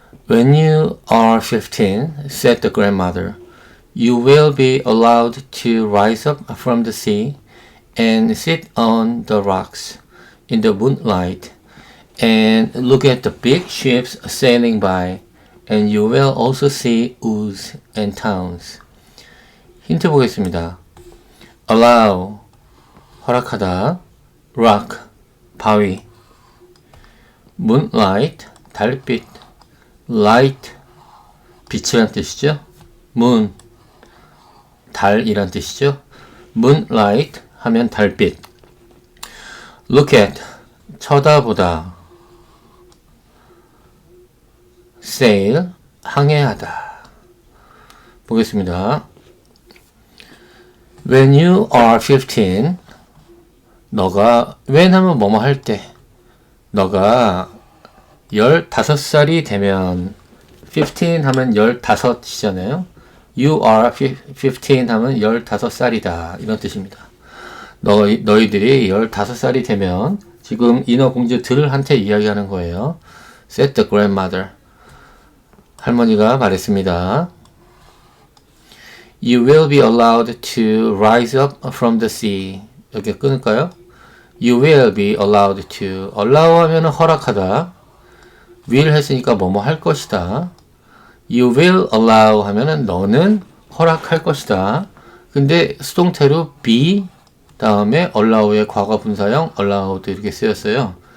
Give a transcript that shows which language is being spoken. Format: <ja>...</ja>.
<en>When you are 15, said the grandmother, you will be allowed to rise up from the sea and sit on the rocks in the moonlight and look at the big ships sailing by, and you will also see woods and towns.</en> <ko>힌트 보겠습니다. allow, 허락하다, rock, 바위, moonlight, 달빛, light, 빛이란 뜻이죠. moon, 달이란 뜻이죠. moonlight 하면 달빛.</ko> <en>look at, 쳐다보다.</en> <ko>sail, 항해하다. 보겠습니다.</ko> <en>When you are 15,</en> <ko>너가, when 하면 뭐뭐 할 때, 너가 15살이 되면, 15 하면 15이잖아요.</ko> <en>You are 15</en> <ko>하면 15살이다. 이런 뜻입니다. 너희들이 15살이 되면, 지금 인어공주들한테 이야기하는 거예요.</ko> <en>Said the grandmother.</en> <ko>할머니가 말했습니다.</ko> <en>You will be allowed to rise up from the sea.</en> <ko>이렇게 끊을까요?</ko> <en>You will be allowed to.</en> <ko>allow 하면은 허락하다. will 했으니까 뭐뭐 할 것이다.</ko> <en>You will allow</en> <ko>하면은 너는 허락할 것이다. 근데 수동태로 be 다음에 allow의 과거 분사형 allowed 이렇게 쓰였어요.</ko>